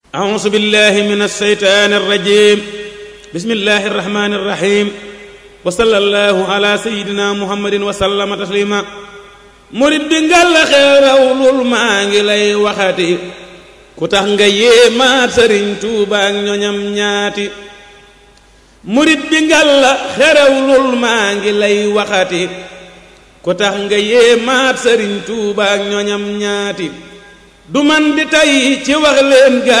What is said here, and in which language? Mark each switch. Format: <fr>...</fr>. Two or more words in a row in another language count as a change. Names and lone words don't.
<ar>أعوذ بالله من الشيطان الرجيم بسم الله الرحمن الرحيم وصلى الله على سيدنا محمد وسلم تسليما</ar> <wo>murid bi ngal xerawlul maa ngi lay waxati ku tax nga yéemaat Sëriñ Tuuba ak ñoñam ñaati murid bi ngal xerawlul maa ngi lay waxati ku tax nga yéemaat Sëriñ Tuuba ak ñoñam ñaati du man di tay ci wax leen ga</wo>